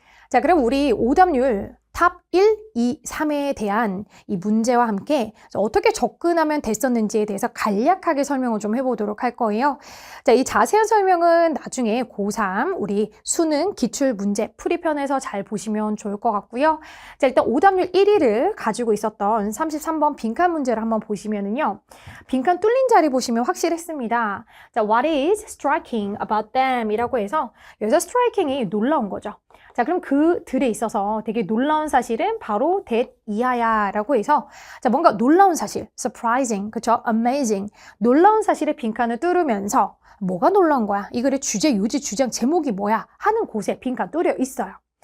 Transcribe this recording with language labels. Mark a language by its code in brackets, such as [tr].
[ko] 자, 그럼 우리 오답률 탑 1, 2, 3에 대한 이 문제와 함께 어떻게 접근하면 됐었는지에 대해서 간략하게 설명을 좀 해보도록 할 거예요. 자, 이 자세한 설명은 나중에 고3 우리 수능 기출문제 풀이편에서 잘 보시면 좋을 것 같고요. 자, 일단 오답률 1위를 가지고 있었던 33번 빈칸 문제를 한번 보시면은요. 빈칸 뚫린 자리 보시면 확실했습니다. [en] 자, what is striking about them? [ko] 이라고 해서 여기서 striking이 놀라운 거죠. 자, 그럼 그들에 있어서 되게 놀라운 사실은 바로 that 이하야 라고 해서 자, 뭔가 놀라운 사실, surprising, 그쵸? amazing, 놀라운 사실의 빈칸을 뚫으면서 뭐가 놀라운 거야? 이 글의 주제, 요지, 주장, 제목이 뭐야? 하는 곳에 빈칸 뚫려 있어요.